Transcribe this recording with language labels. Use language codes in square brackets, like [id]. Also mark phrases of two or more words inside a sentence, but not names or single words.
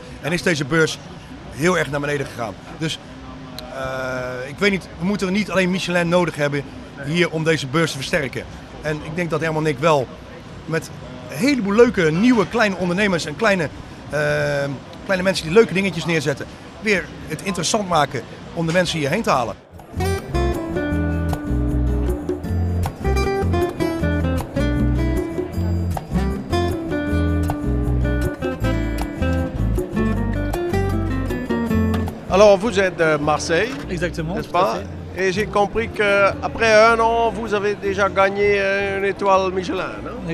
[nl] En is deze beurs heel erg naar beneden gegaan. Dus ik weet niet, we moeten er niet alleen Michelin nodig hebben hier om deze beurs te versterken. En ik denk dat Herman en ik wel met een heleboel leuke nieuwe kleine ondernemers en kleine mensen die leuke dingetjes neerzetten, weer het interessant maken om de mensen hierheen te halen. [fr] Alors vous êtes de Marseille, Exactement. n'est-ce pas? Et j'ai compris qu'après 1 an, vous avez déjà gagné une étoile Michelin, non?